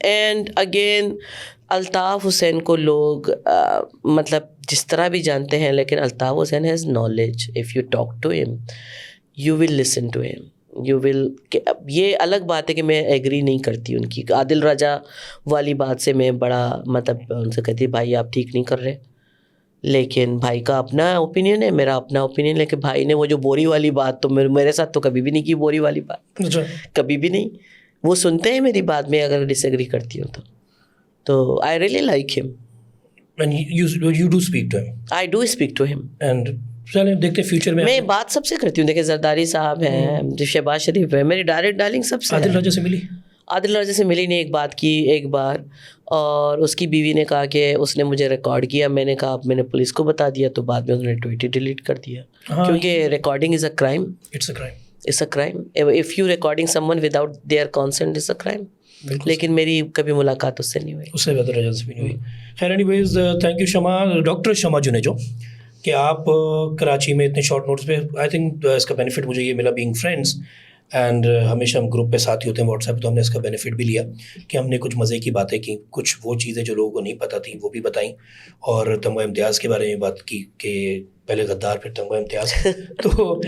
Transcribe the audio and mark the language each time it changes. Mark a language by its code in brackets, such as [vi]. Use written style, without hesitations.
[en] And again, [ur] Altaf Hussain کو لوگ مطلب جس طرح بھی جانتے ہیں, لیکن Altaf Hussain [en] Has knowledge. If you talk to him, you will listen to him. [ur] یہ الگ بات ہے کہ میں ایگری نہیں کرتی ان کی. عادل راجہ والی بات سے میں بڑا مطلب ان سے کہتی بھائی آپ ٹھیک نہیں کر رہے, لیکن بھائی کا اپنا اوپینین ہے, میرا اپنا اوپینین ہے. کہ بھائی نے وہ جو بوری والی بات, تو میرے ساتھ تو کبھی بھی نہیں کی بوری والی بات, کبھی بھی نہیں. وہ سنتے ہیں میری بات میں اگر ڈس ایگری کرتی ہوں تو [en] I really like him. And you do speak to him? I do speak to him. [ur] And چلیں دیکھتے فیوچر میں بات سب سے کرتی ہوں. دیکھیں زرداری صاحب ہیں, شہباز شریف ہے, میری ڈائریکٹ ڈائلنگ سب سے. عادل راجہ سے ملی؟ عادل راجہ سے ملی نہیں, ایک بات کی ایک بار, اور اس کی بیوی نے کہا کہ اس نے مجھے ریکارڈ کیا. میں نے کہا اب میں نے پولیس کو بتا دیا, تو بعد میں انہوں نے ٹویٹ ہی ڈیلیٹ کر دیا, کیونکہ [en] Recording is a crime. It's a crime. If you recording someone without their consent is a crime. [ur] لیکن میری کبھی ملاقات اس سے نہیں ہوئی. اس سے بہتر رجا سے بھی نہیں ہوئی. خیر [en] anyways thank you [ur] شمع, ڈاکٹر شمع جنیجو, کہ آپ کراچی میں اتنے شارٹ نوٹس پہ, آئی تھنک اس کا بینیفٹ مجھے یہ ملا بینگ فرینڈس, اینڈ ہمیشہ ہم گروپ پہ ساتھی ہوتے ہیں واٹس ایپ, تو ہم نے اس کا بینیفٹ بھی لیا کہ ہم نے کچھ مزے کی باتیں کی, کچھ وہ چیزیں جو لوگوں کو نہیں پتہ تھیں وہ بھی بتائیں, اور تمغہ امتیاز کے بارے میں بات کی کہ پہلے غدار پھر تمغہ امتیاز, تو